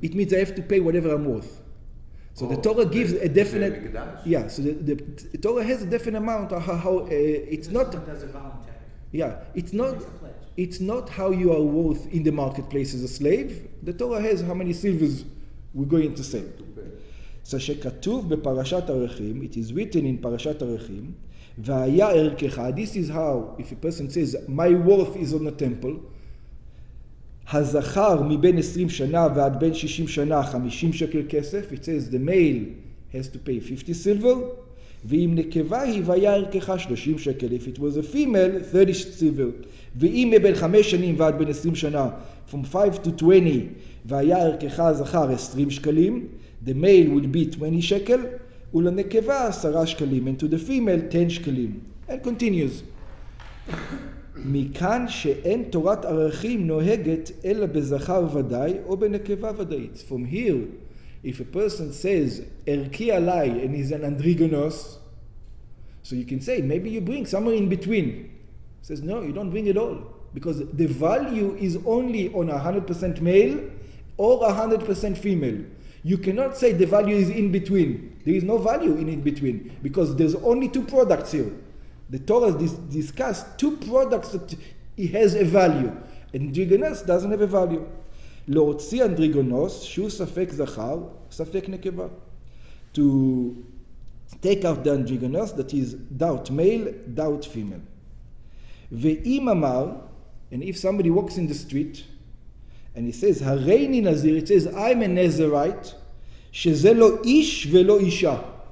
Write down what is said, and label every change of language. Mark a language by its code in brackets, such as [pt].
[en] It means I have to pay whatever I'm worth. So the Torah gives a definite, yeah. So the Torah has a definite amount of how it's not. Does it voluntary. Yeah, it's not how you are worth in the marketplace as a slave. The Torah has how many silvers we're going to sell. [he] So שכתוב בפרשת ערכים, [en] it is written in [he] פרשת ערכים, והיה ערכך. [en] This is how, if a person says my worth is on the temple. [he] הזכר מבין 20 שנה ועד בין 60 שנה 50 שקל כסף. [en] It says the male has to pay 50 silver. [he] ואם נקבה היא והיה ערכך 30 שקל. [en] If it was a female, 30 silver. [he] ואם מבין 5 שנים ועד בין 20 שנה, [en] from 5 to 20, [he] והיה ערכך הזכר 20 שקלים, [en] the male will be 20 [he] שקל, ולנקבה 10 שקלים, [en] and to the female 10 [he] שקלים. [en] And continues. [he] מכאן שאין תורת ערכים נוהגת אלא בזכר ודאי או בנקבה ודאית. [en] From here, if a person says [he] ערכי עליי [en] and is an Androgynous, so you can say maybe you bring somewhere in between. He says no, you don't bring it all, because the value is only on 100% male or 100% female. You cannot say the value is in between. There is no value in between, because there's only two products here. The Torah discussed two products that it has a value. Androgynous doesn't have a value. [he] להוציא אנדריגונוס שהוא ספק זכר, ספק נקבה. [en] To take out the androgynous, that is doubt male, doubt female. [he] ואם אמר, [en] and if somebody walks in the street, and he says, [he] הריני נזיר, [en] it says, I'm a Nazirite, [he] שזה לא איש ולא אישה.